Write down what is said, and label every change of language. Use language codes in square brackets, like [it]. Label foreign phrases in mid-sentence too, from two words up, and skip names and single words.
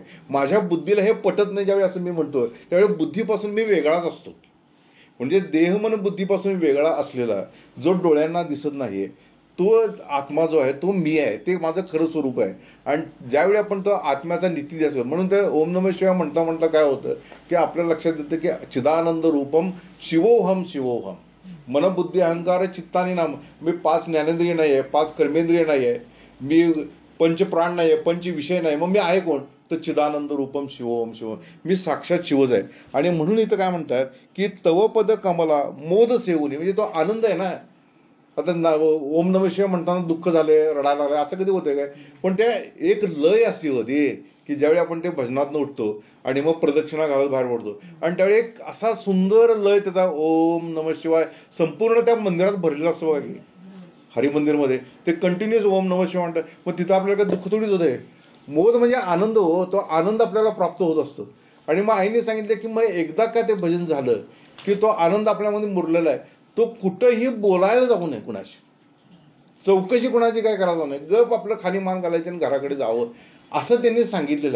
[mr] माझ्या बुद्धीला हे पटत नाही ज्यावेळी असं मी म्हणतो, त्यावेळी बुद्धीपासून मी वेगळाच असतो. म्हणजे देह मन बुद्धीपासून वेगळा असलेला जो डोळ्यांना दिसत नाही तो आत्मा जो आहे तो मी आहे, ते माझं खरं स्वरूप आहे. आणि ज्यावेळी आपण तो आत्म्याचा नीती द्यायचो, म्हणून ते [sa] ओम नमः शिवाय [mr] म्हणता काय होतं की आपल्या लक्षात येतं की [sa] चिदानंद रूपम शिवोहम शिवोहम मन बुद्धी अहंकार चित्तानी नाम. [mr] मी 5 ज्ञानेंद्रिय नाही आहे, 5 कर्मेंद्रिय नाही आहे, मी पंचप्राण नाही आहे, पंच विषय नाही, मग मी आहे कोण? [sa] तर चिदानंद रूपम शिवोम शिवम, [mr] मी साक्षात शिवच आहे. आणि म्हणून इथं काय म्हणतात की [sa] तव पद कमला मोद सेवनी, [mr] म्हणजे तो आनंद आहे ना. आता [sa] ओम नमः शिवाय [mr] म्हणताना दुःख झाले, रडायला लागले, असं कधी होतंय काय? पण त्या एक लय असते होती की ज्यावेळी आपण ते भजनातनं उठतो आणि मग प्रदक्षिणा घालत बाहेर पडतो आणि त्यावेळी एक असा सुंदर लय त्याचा [sa] ओम नमः शिवाय [mr] संपूर्ण त्या मंदिरात भरलेला असतो बघा की हरिमंदिरमध्ये ते कंटिन्युअस [sa] ओम नमः शिवाय [mr] म्हणतात. मग तिथं आपल्याला काही दुःख थोडीच होतंय. मोद म्हणजे आनंद हो, तो आनंद आपल्याला प्राप्त होत असतो. आणि मग आईने सांगितलं की मग एकदा का ते भजन झालं की तो आनंद आपल्यामध्ये मुरलेला आहे, तो कुठंही बोलायला जाऊ नये, कुणाशी चौकशी कुणाची काय करायचं नाही, गप आपलं खाली मान घालायचं आणि घराकडे जावं, असं त्यांनी सांगितलेलं आहे.